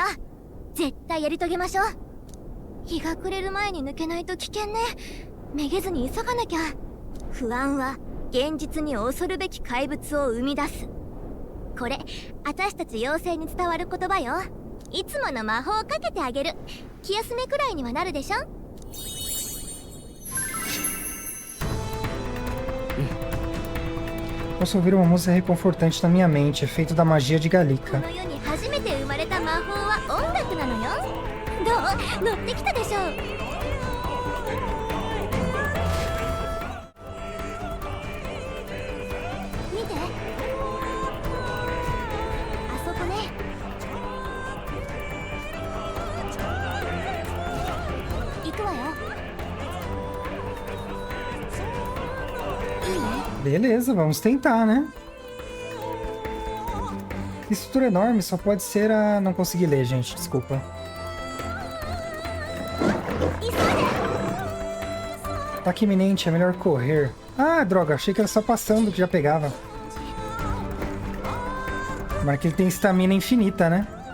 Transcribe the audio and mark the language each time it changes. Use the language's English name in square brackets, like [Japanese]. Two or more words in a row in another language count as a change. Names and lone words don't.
[Japanese] 絶対やり遂げましょう。日が暮れる前に抜けないと危険ね。めげずに急がなきゃ。不安は現実に恐るべき怪物を生み出す。これ私たち妖精に伝わる言葉よ。いつもの魔法をかけてあげる。気休めくらいにはなるでしょ。 [Portuguese] Posso ouvir uma música reconfortante na minha mente, efeito da magia de [Japanese] こ [Portuguese] Gallica. [Japanese] の世に初めて生まれた魔法は音楽なのよ。どう？乗ってきたでしょ。見て、あそこね。行くわよ。いい？ [Portuguese] Beleza, vamos tentar, né? Estrutura enorme só pode ser a... Não consegui ler, gente, desculpa. Ataque iminente, é melhor correr. Ah, droga, achei que era só passando que já pegava. Mas que ele tem estamina infinita, né?